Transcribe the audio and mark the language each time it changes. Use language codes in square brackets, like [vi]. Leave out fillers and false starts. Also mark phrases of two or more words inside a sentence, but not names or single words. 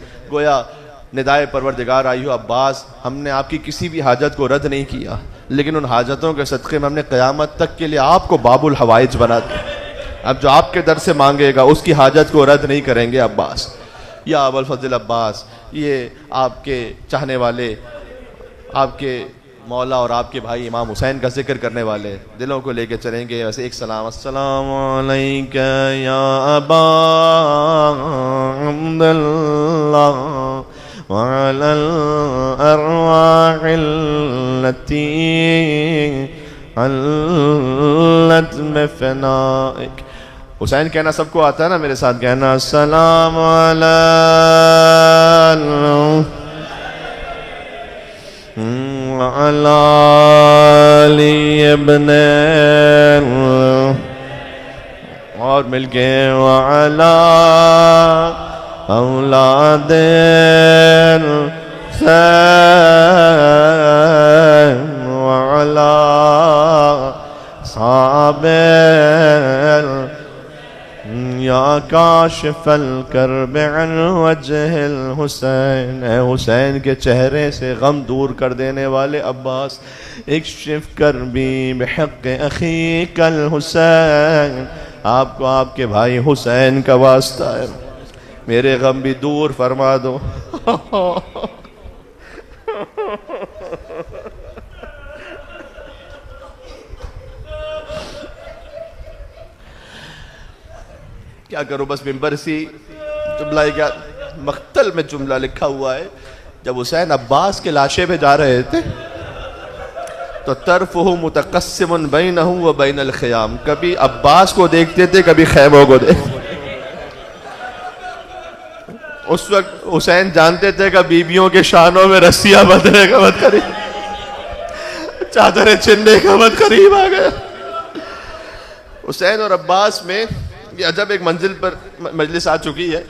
[hi] गोया निदाए परवरदिगार आई हो अब्बास, हमने आपकी किसी भी हाजत को रद्द नहीं किया, लेकिन उन हाजतों के सदक़े में हमने क़यामत तक के लिए आपको [ar] باب الحوائج [hi] बना दिया। अब जो आपके दर से मांगेगा उसकी हाजत को रद्द नहीं करेंगे अब्बास। या अबुल फज़ल अब्बास, ये आपके चाहने वाले, आपके मौला और आपके भाई इमाम हुसैन का जिक्र करने वाले दिलों को लेके चलेंगे। वैसे एक सलाम, [ar] السلام عليك يا أبا عبد الله وعلى الأرواح التي حلت بفنائك. [hi] हुसैन कहना सबको आता है ना, मेरे साथ कहना [ar] السلام عليك على علي ابن, [hi] और मिलके [ar] وعلى أولاد وعلى أصحاب يا كاشف الكرب عن وجه الحسين. [hi] हुसैन के चेहरे से गम दूर कर देने वाले अब्बास, [ar] اكشف كربي بحق أخيك الحسين. [hi] आपको आपके भाई हुसैन का वास्ता है, मेरे गम भी दूर फरमा दो। क्या करो, बस मिंबर सी जुमला, क्या मख्तल में जुमला लिखा हुआ है। जब हुसैन अब्बास के लाशे पे जा रहे थे तो [ar] طرفه متقسم بينه وبين الخيام, [hi] कभी अब्बास को देखते थे, कभी खैमों को देखते। उस वक्त हुसैन जानते थे कि बीबियों के शानों में रस्सियां बंधने का मत करीब, चादरें छिनने का मत करीब आ गया। हुसैन और अब्बास में ये अजब एक मंजिल पर मजलिस आ चुकी है।